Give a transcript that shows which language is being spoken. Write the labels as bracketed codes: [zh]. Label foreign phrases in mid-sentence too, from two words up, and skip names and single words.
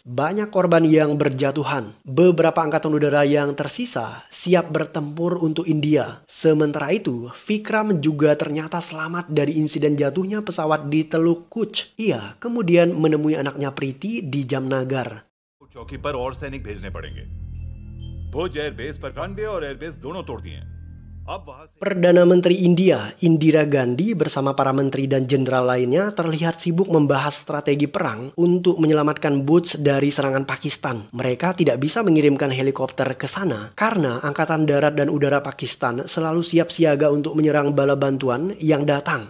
[id] Banyak korban yang berjatuhan. Beberapa angkatan udara yang tersisa siap bertempur untuk India. Sementara itu, Vikram juga ternyata selamat dari insiden jatuhnya pesawat di Teluk Kutch. Ia kemudian menemui anaknya Priti di Jamnagar. [hi] चौकी पर और सैनिक भेजने पड़ेंगे। भुज एयरबेस पर रनवे और एयरबेस दोनों तोड़ दिए। [id] Perdana Menteri India, Indira Gandhi bersama para menteri dan jenderal lainnya terlihat sibuk membahas strategi perang untuk menyelamatkan Butch dari serangan Pakistan. Mereka tidak bisa mengirimkan helikopter ke sana karena Angkatan Darat dan Udara Pakistan selalu siap siaga untuk menyerang bala bantuan yang datang.